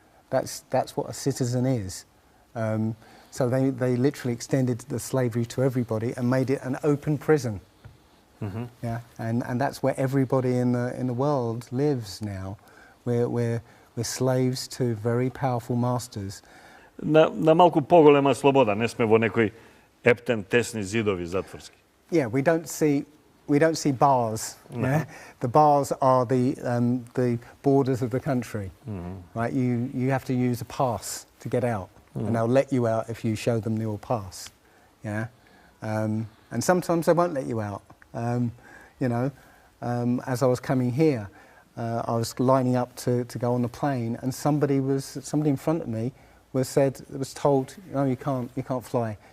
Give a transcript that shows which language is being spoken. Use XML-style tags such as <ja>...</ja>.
<en>That's what a citizen is. So they literally extended the slavery to everybody and made it an open prison. Mm-hmm. Yeah, and that's where everybody in the world lives now. We're slaves to very powerful masters.</en> <mk>На малку поголема слобода, не сме во некои ептен тесни зидови затворски.</mk> <en>Yeah, we don't see bars. No. Yeah? The bars are the borders of the country. Right? You have to use a pass to get out, and they'll let you out if you show them your pass. Yeah, and sometimes they won't let you out. You know, as I was coming here, I was lining up to go on the plane, and somebody in front of me was told, no, you can't fly.</en>